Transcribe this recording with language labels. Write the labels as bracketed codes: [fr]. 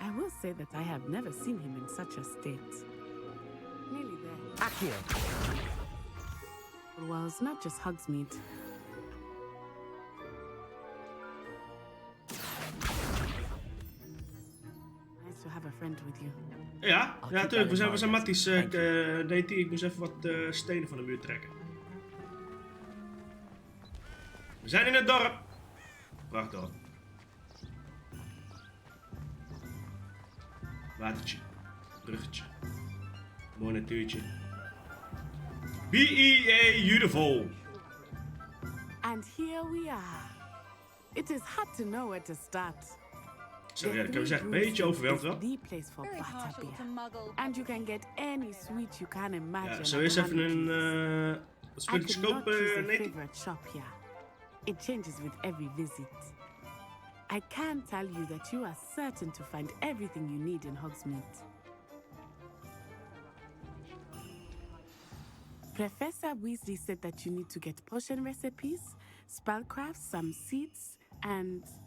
[en] I will say that I have never seen him in such a state. Nearly there. Accio. Well, it's not just Hogsmeade. Nice to have a friend with you. [nl] Ja, natuurlijk. We zijn matties. Ik moest even wat stenen van de muur trekken. We zijn in het dorp. Wacht dan. Watertje. Bruggetje. Mooi natuurtje. B.E.A. Beautiful. [en] And here we are. It is hard to know where to start. [nl] Zo, ja, dat kan we zeggen. Een beetje overweldigd wel. [en] The place for butterbeer. And you can get any sweet you can imagine. [nl] Ja, zo eerst even een spulletjes kopen, nee. [en] Favorite shop here. It changes with every visit. I can tell you that you are certain to find everything you need in Hogsmeade. Professor Weasley said that you need to get potion recipes, spellcrafts, some seeds, and...